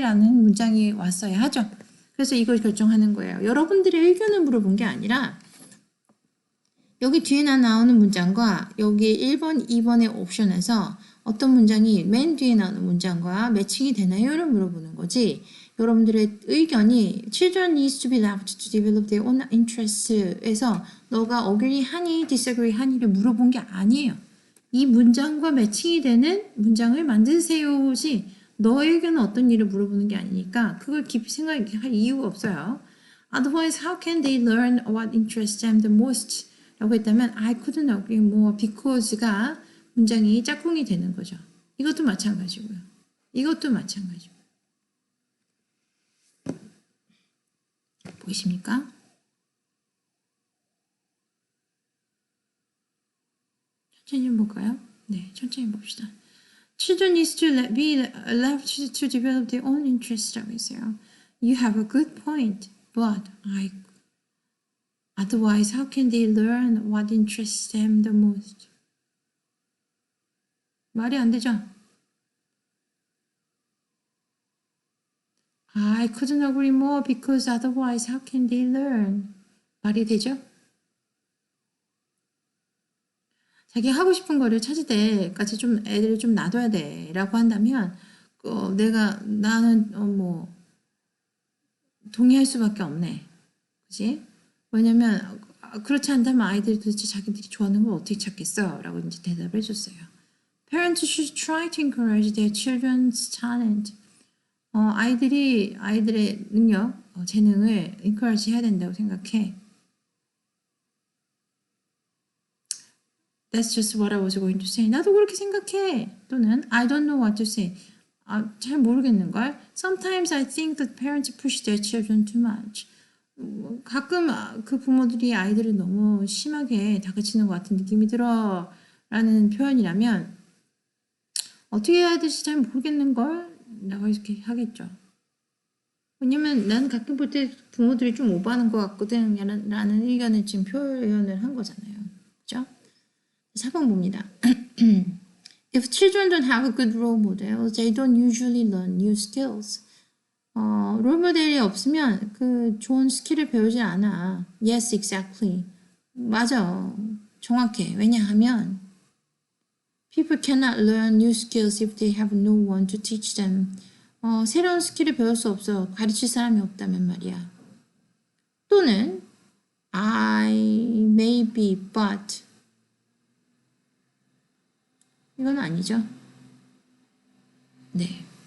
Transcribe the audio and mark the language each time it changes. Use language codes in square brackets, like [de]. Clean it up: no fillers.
[ko] 라는 문장이 왔어야 하죠. 그래서 이걸 결정하는 거예요. 여러분들의 의견을 물어본 게 아니라 여기 뒤에 나오는 문장과 여기 1번, 2번의 옵션에서 어떤 문장이 맨 뒤에 나오는 문장과 매칭이 되나요?를 물어보는 거지. 여러분들의 의견이 [en] Children needs to be left to develop their own interests [ko] 에서 너가 agree 하니, disagree 하니를 물어본 게 아니에요. 이 문장과 매칭이 되는 문장을 만드세요지 너의 의견은 어떤 일을 물어보는 게 아니니까 그걸 깊이 생각할 이유가 없어요. [en] Otherwise, how can they learn what interests them the most? [ko] 라고 했다면 [en] I couldn't agree more because [ko] 가 문장이 짝꿍이 되는 거죠. 이것도 마찬가지고요. 이것도 마찬가지고요. 보이십니까? 천천히 좀 볼까요? 네, 천천히 봅시다. [en] Children needs to be left to develop their own interests [ko] 라고 했어요. [en] You have a good point, but otherwise, how can they learn what interests them the most? [ko] 말이 안 되죠? [en] I couldn't agree more because otherwise, how can they learn? [ko] 말이 되죠? 자기 하고 싶은 거를 찾을 때까지 좀 애들을 좀 놔둬야 돼 라고 한다면 나는 동의할 수밖에 없네. 그치? 왜냐면 그렇지 않다면 아이들이 도대체 자기들이 좋아하는 걸 어떻게 찾겠어? 라고 이제 대답을 해줬어요. [en] Parents should try to encourage their children's talent. [ko] 아이들의 능력, 재능을 encourage 해야 된다고 생각해. [en] That's just what I was going to say. [ko] 나도 그렇게 생각해. 또는 [en] I don't know what to say. [ko] 잘 모르겠는걸. [en] Sometimes I think that parents push their children too much. [ko] 가끔 그 부모들이 아이들을 너무 심하게 다그치는 것 같은 느낌이 들어 라는 표현이라면 어떻게 해야 될지 잘 모르겠는걸 라고 이렇게 하겠죠. 왜냐면 난 가끔 볼 때 부모들이 좀 오버하는 것 같거든 라는 의견을 지금 표현을 한 거잖아요. 그죠? 4번 봅니다. [en] If children don't have a good role model, they don't usually learn new skills. [ko] 롤모델이 없으면 그 좋은 스킬을 배우지 않아. [en] Yes, exactly. [ko] 맞아. 정확해. 왜냐하면 [en] people cannot learn new skills if they have no one to teach them. [ko] 새로운 스킬을 배울 수 없어. 가르칠 사람이 없다면 말이야. 또는 [en] I, maybe, but [ko] 이건 아니죠. 네.